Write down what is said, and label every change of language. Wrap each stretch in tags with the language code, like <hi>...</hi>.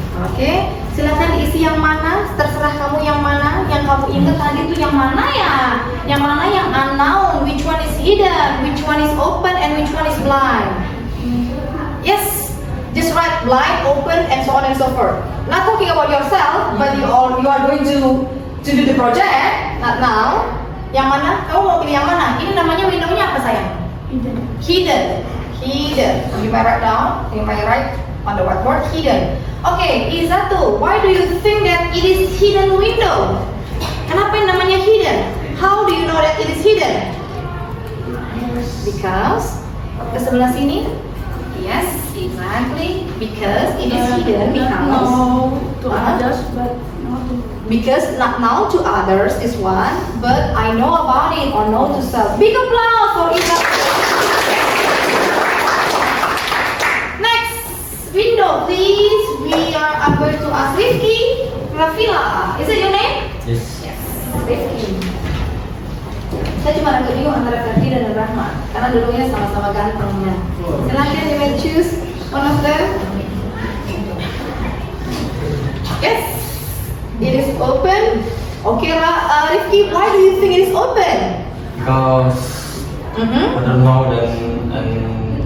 <id>Oke, silakan diisi yang mana, terserah kamu yang mana, yang kamu ingat tadi itu yang mana ya? Yang mana yang</id> <en>unknown, which one is hidden, which one is open, and which one is blind? Yes, just write blind, open, and so on and so forth. Not talking about yourself, but you are going to do the project. Not now.</en> <id>Yang mana? Kamu mau pilih yang mana? Ini namanya window-nya apa sayang? Hidden.</id> <en>You may write down. You may write on the whiteboard. Hidden. Okay, I1. Why do you think that it is hidden window?</en> <id>Kenapa yang namanya hidden?</id> <en>How do you know that it is hidden? Because</en> <id>ke sebelah sini.</id> <en>Yes, exactly. Because it is hidden because To others, but not to. Because not now to others is one, but I know about it or know to self. Big applause for I1. Next window, please. I'm going to ask Rifki Rafila. Is it your name? Yes. Yes, Rifki.</en> <id>Saya cuma agak bingung antara Ferdi dan Rahmat karena dulunya sama-sama gantengnya.</id> <en>Silakan you may choose one of them. Yes, it is open. Okay, Rifki, why do you think it is open? Because I don't know and I know.</en>